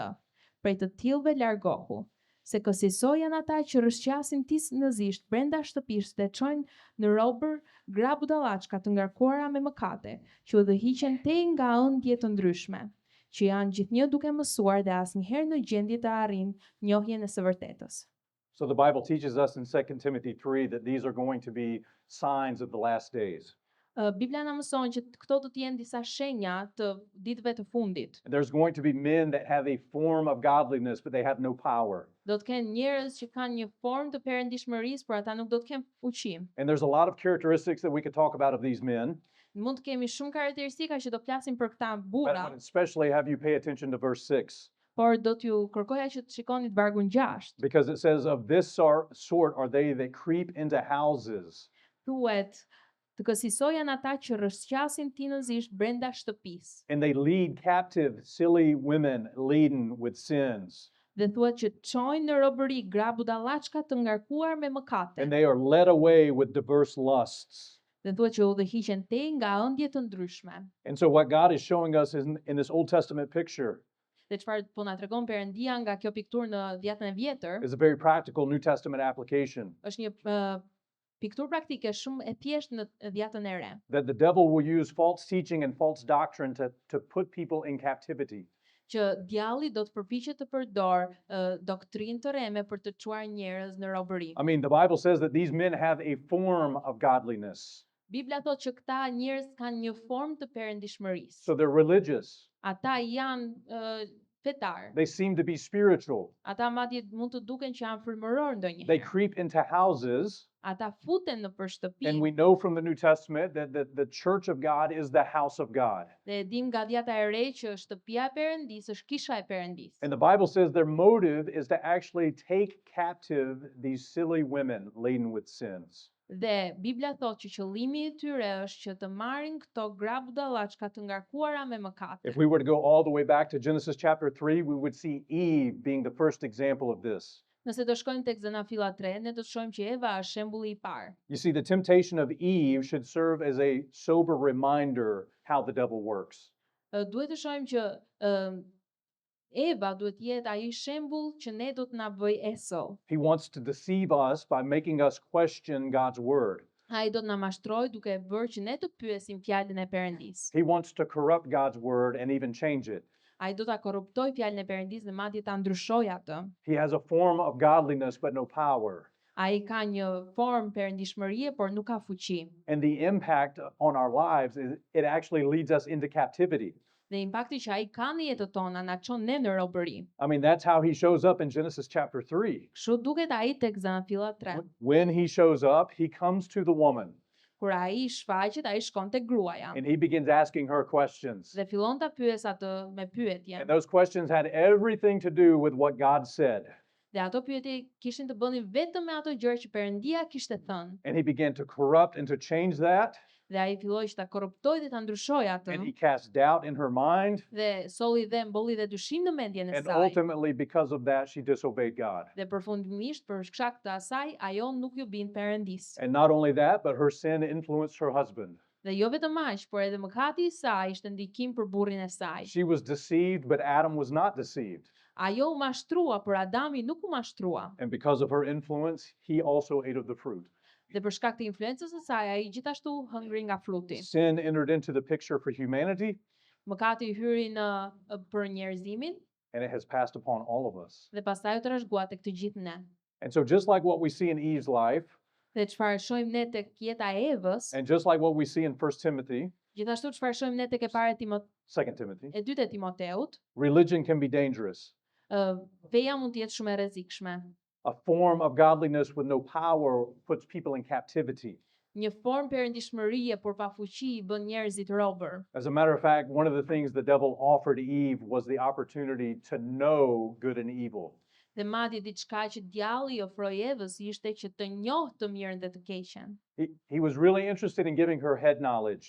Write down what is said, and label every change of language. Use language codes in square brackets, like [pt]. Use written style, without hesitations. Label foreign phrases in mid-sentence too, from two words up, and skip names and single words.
[sq] Prej të tillëve largohu, se kësaj janë ata që rrëshqasin tisnëzisht brenda shtëpisë dhe çojnë në robër gra budallaçka të ngarkuara me mëkate, që udhëhiqen tej nga ëndje të ndryshme, që janë gjithnjë duke mësuar dhe asnjëherë në gjendje të arrijnë njohjen e së vërtetës. [en] So the Bible teaches us in 2 Timothy 3 that these are going to be signs of the last days. [sq] Biblia na mëson që këto do të jenë disa shenja të ditëve të fundit. [en] There's going to be men that have a form of godliness, but they have no power. [sq] Do të kenë njerëz që kanë një formë të perëndishmërisë, por ata nuk do të kenë fuqi. [en] And there's a lot of characteristics that we could talk about of these men, [sq] Mund të kemi shumë karakteristika që do flasim për këta [en] but [sq] burra, [en] I would especially have you pay attention to verse 6, [sq] por do t'ju kërkoja që të shikoni të vargun 6. [en] because it says, of this sort are they that creep into houses. [sq] Thuhet të kësaj janë ata që rrëshqasin tinëzisht brenda shtëpisë. [en] And they lead captive silly women laden with sins. [sq] Dhe thuhet që çojnë në robëri gra budallaçka të ngarkuar me mëkate. [en] And they are led away with diverse lusts. [sq] Dhe thuhet që udhëhiqen tej nga ëndje të ndryshme. [en] And so what God is showing us is in this Old Testament picture [sq] Dhe çfarë po na tregon Perëndia nga kjo pikturë në Dhjetën e Vjetër, [en] is a very practical New Testament application. [sq] është një pikturë praktike shumë e thjeshtë në Dhjetën e Re. [en] That the devil will use false teaching and false doctrine to put people in captivity. [sq] Që djalli do të përpiqet të përdor doktrinë të reme për të çuar njerëz në robëri. [en] I mean, the Bible says that these men have a form of godliness. [sq] Bibla thotë që këta njerëz kanë një formë të perëndishmërisë. [en] So they're religious. [sq] Ata janë fetar. [en] They seem to be spiritual. [sq] Ata madje mund të duken që janë frymëror [en] They [sq] ndonjëherë. [en] creep into houses. [sq] Ata futen në për shtëpi. [en] And we know from the New Testament that the church of God is the house of God. [sq] Dhe e dim nga Dhjata e Re që shtëpia e Perëndisë është kisha e Perëndisë. [en] And the Bible says their motive is to actually take captive these silly women laden with sins. [sq] Dhe Bibla thotë që qëllimi i tyre është që të marrin këto gra budallaçka të ngarkuara me mëkate. [en] If we were to go all the way back to Genesis chapter 3, we would see Eve being the first example of this. [sq] Nëse do shkojmë tek Zanafilla 3, ne do të shohim që Eva është shembulli i parë. [en] You see, the temptation of Eve should serve as a sober reminder how the devil works. [sq] Duhet të shohim që Eva duhet jetë ai shembull që ne do të na bëj eso. [en] He wants to deceive us by making us question God's word. [sq] Ai do të na mashtrojë duke bërë që ne të pyesim fjalën e Perëndisë. [en] He wants to corrupt God's word and even change it. [sq] Ai do ta korruptojë fjalën e Perëndisë dhe madje ta ndryshojë atë. [en] He has a form of godliness but no power. [sq] Ai ka një formë perëndishmërie, por nuk ka fuqi. [en] And the impact on our lives is it actually leads us into captivity. [sq] Dhe impakti që ai ka në jetën tona na çon ne në robëri. [en] I mean, that's how he shows up in Genesis chapter 3. [sq] Kështu duket ai tek Zanafilla 3. [en] When he shows up, he comes to the woman [sq] Kur ai shfaqet, ai shkon tek gruaja [en] and he begins asking her questions. [sq] dhe fillon ta pyes atë me pyetje. [en] And those questions had everything to do with what God said. [sq] Dhe ato pyetje kishin të bënin vetëm me ato gjëra që Perëndia kishte thënë. [en] And he began to corrupt and to change that. [sq] Dhe ai filloi që ta korruptojë dhe ta ndryshojë atë. [en] And he cast doubt in her mind. [sq] Dhe solli dhe mbolli dhe dyshim në mendjen e [en] And [sq] saj. [en] ultimately, because of that, she disobeyed God. [sq] Dhe përfundimisht për shkak të asaj, ajo nuk ju bin Perëndisë. [en] And not only that, but her sin influenced her husband. [sq] Dhe jo vetëm aq, por edhe mëkati i saj ishte ndikim për burrin e saj. [en] She was deceived, but Adam was not deceived. [sq] Ajo u mashtrua, por Adami nuk u mashtrua. [en] And because of her influence, he also ate of the fruit. [sq] Dhe për shkak të influencës së saj, ai gjithashtu hëngri nga fruti. [en] Sin entered into the picture for humanity, [sq] Mëkati hyri në për njerëzimin [en] and it has passed upon all of us. [sq] dhe pastaj u trashëgua tek të gjithë ne. [en] And so just like what we see in Eve's life, [sq] Dhe çfarë shohim ne tek jeta e Evës, [en] and just like what we see in 1 Timothy, [sq] gjithashtu çfarë shohim ne tek e para [en] 2 Timothy, [sq] e dytë e Timoteut, [en] religion can be dangerous. [sq] feja mund të jetë shumë e rrezikshme. [en] A form of godliness with no power puts people in captivity. [sq] Një formë perëndishmërie por pa fuqi bën njerëzit robër. [en] As a matter of fact, one of the things the devil offered Eve was the opportunity to know good and evil. [sq] Dhe madje diçka që djalli ofroi Evës ishte që të njohë të mirën dhe të keqen. [en] He was really interested in giving her head knowledge